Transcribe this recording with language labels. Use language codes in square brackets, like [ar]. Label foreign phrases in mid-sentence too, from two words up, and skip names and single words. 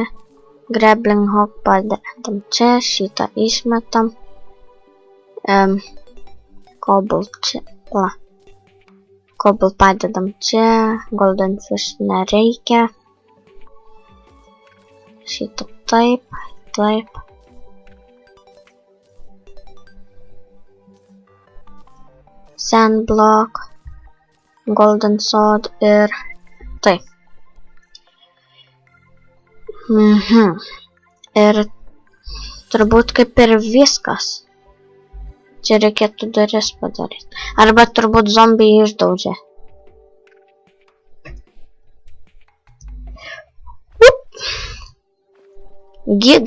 [en] Grappling hook [lt] padedam čia. Šitą išmetam. Cobalt čia. Cobalt padedam čia. [en] Golden fish [lt] nereikia. Šitą taip. Taip. [en] Sand block, golden sword [lt] ir taip. Ir turbūt kaip ir viskas. Čia reikėtų duris padaryti. Arba turbūt zombiai išdaužė. Gid.